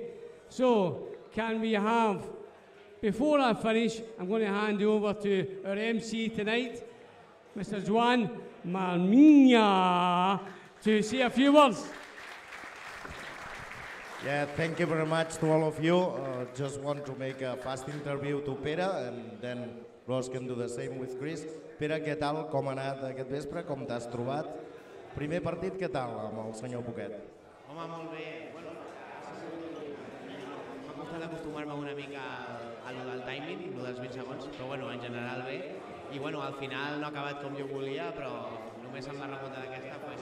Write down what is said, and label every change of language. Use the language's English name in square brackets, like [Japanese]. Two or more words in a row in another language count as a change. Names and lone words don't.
[English] So, can we have, before I finish, I'm going to hand over to our MC tonight, Mr. Juan Marmiña, to say a few words. Yeah, thank you very much to all of you. Just want to make a fast interview to Pere, and then Ross can do the same with Chris. [Catalan] Pere, què tal? Com ha anat aquest vespre? Com t'has trobat? Primer partit, què tal amb el senyor Poquet? Home, molt bé. Bueno, m'ha costat acostumar-me una mica a lo del timing, lo dels 20 segons, però bueno, en general bé. I bueno, al final no ha acabat com jo volia, però només amb la remunta d'aquesta, pues,